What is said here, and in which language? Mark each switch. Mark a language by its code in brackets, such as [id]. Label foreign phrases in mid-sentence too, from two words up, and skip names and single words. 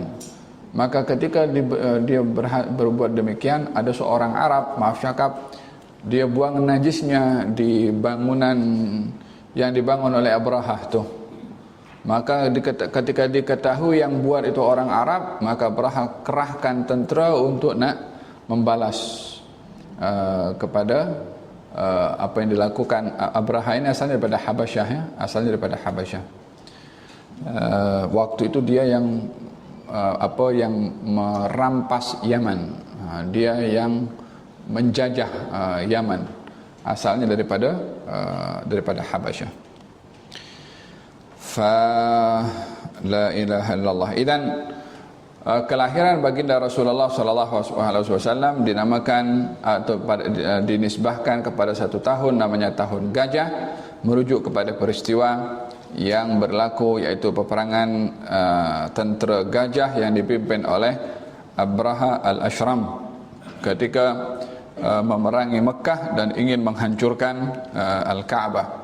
[ms] Maka ketika dia berbuat demikian, ada seorang Arab, maaf cakap, dia buang najisnya di bangunan yang dibangun oleh Abraha tu. Maka ketika diketahui yang buat itu orang Arab, maka Abraha kerahkan tentera untuk nak membalas kepada apa yang dilakukan. Abraha ini asalnya daripada Habasyah, ya, asalnya daripada Habasyah. Waktu itu dia yang yang merampas Yaman, dia yang menjajah Yaman, asalnya daripada Habasyah. [ar] فلا إله إلا الله. [ms] Idan kelahiran baginda Rasulullah [ar] صلى الله عليه وسلم [ms] dinamakan atau dinisbahkan kepada satu tahun namanya tahun gajah, merujuk kepada peristiwa yang berlaku, yaitu peperangan tentera gajah yang dipimpin oleh Abraha al-Ashram ketika memerangi Mekah dan ingin menghancurkan Al-Ka'bah.